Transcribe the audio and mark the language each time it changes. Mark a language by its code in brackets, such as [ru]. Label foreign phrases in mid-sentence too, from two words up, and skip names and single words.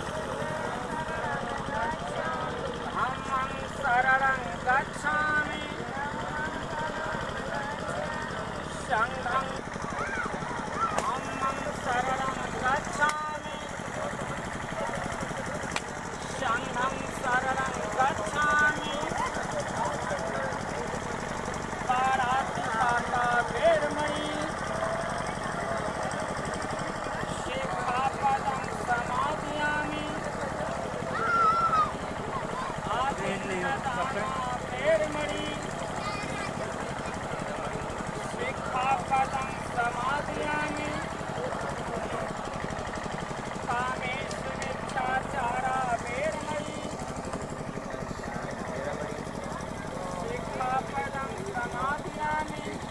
[pi] धम्मं शरणं गच्छामि संघं धम्मं शरणं गच्छामि संघं शरणं गच्छामि पाणातिपाता वेरमणि शिक्षापदं समादयामि आदित्यदाना वेरमणि शिक्षापदं समादयामि कामेष्वमिच्छाचारा वेरमणि शिक्षापदं समादयामि